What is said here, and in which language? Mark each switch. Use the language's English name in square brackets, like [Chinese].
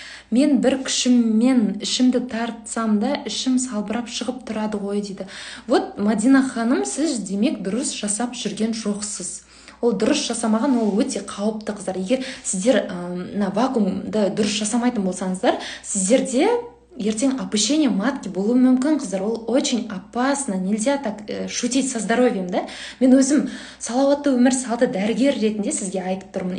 [Kazakh] Мен бір күшіммен ішімді тартсам да, ішім салбырап шығып тұрады ғой, дейді. Вот, Мадина ханым, сіз демек дұрыс жасап жүрген жоқсыз. Ол дұрыс жасамаған, ол өте қауіпті, қыздар. Егер сіздер вакуумды дұрыс жасамайтын болсаңыздар, сіздерде ертең опущение матки болуы мүмкін, қыздар. [Russian] Ол очень опасно, нельзя так шутить со здоровьем, да? [Kazakh] Мен өзім салауатты өмір салты дәрігер ретінде сізге айтып тұрмын.